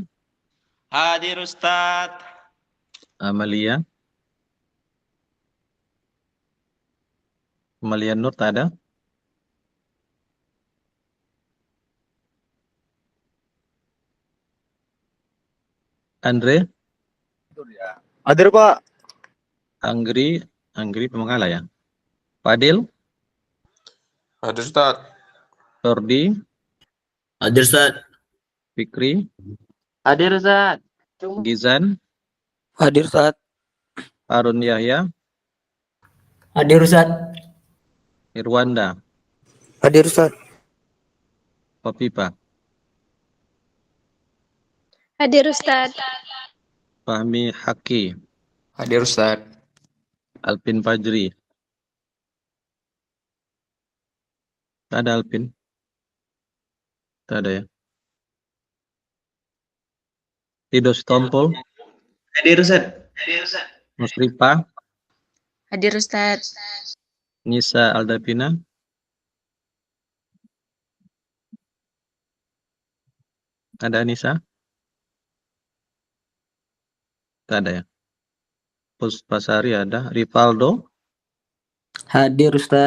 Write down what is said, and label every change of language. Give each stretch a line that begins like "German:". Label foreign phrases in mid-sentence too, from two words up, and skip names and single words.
Indonesian: Hadir Ustaz. Amalia? Amalia Nur tak ada? Andre? Hadir Pak. Anggri Pemengala ya? Fadil? Hadir Ustaz. Tordi? Hadir Ustaz. Fikri? Hadir Ustaz. Gizan? Hadir Ustaz. Harun Yahya? Hadir Ustaz. Irwanda? Hadir Ustaz. Kopipa? Hadir Ustaz. Fahmi Haki? Hadir Ustaz. Alpin Fajri? Tak ada Alpin? Tak ada ya? Tido Stompol? Hadir Ustaz. Musripa? Hadir Ustaz. Nisa Aldapina? Ada Nisa? Tak ada ya? Puspasari ada? Rivaldo? Hadir Ustaz.